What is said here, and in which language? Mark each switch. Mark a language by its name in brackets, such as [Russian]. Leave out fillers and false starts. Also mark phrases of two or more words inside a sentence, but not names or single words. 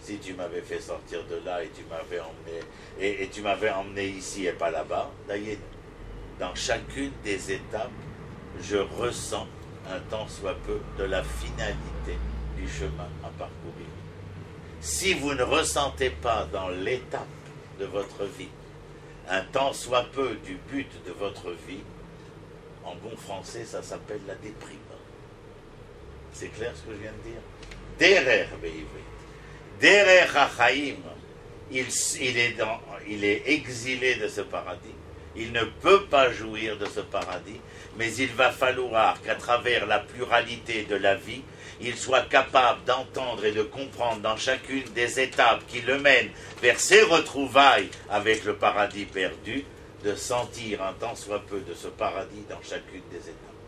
[French] si tu m'avais fait sortir de là et tu m'avais emmené, et tu m'avais emmené ici et pas là-bas, d'ailleurs, dans chacune des étapes, je ressens un tant soit peu de la finalité du chemin à parcourir. Si vous ne ressentez pas dans l'étape de votre vie un tant soit peu du but de votre vie, en bon français, ça s'appelle la déprime. C'est clair ce que je viens de dire? [Hebrew] דרך בעברית. דרך החיים. [French] Il est exilé de ce paradis. Il ne peut pas jouir de ce paradis, mais il va falloir qu'à travers la pluralité de la vie, il soit capable d'entendre et de comprendre dans chacune des étapes qui le mènent vers ses retrouvailles avec le paradis perdu, de sentir un tant soit peu de ce paradis dans chacune des étapes.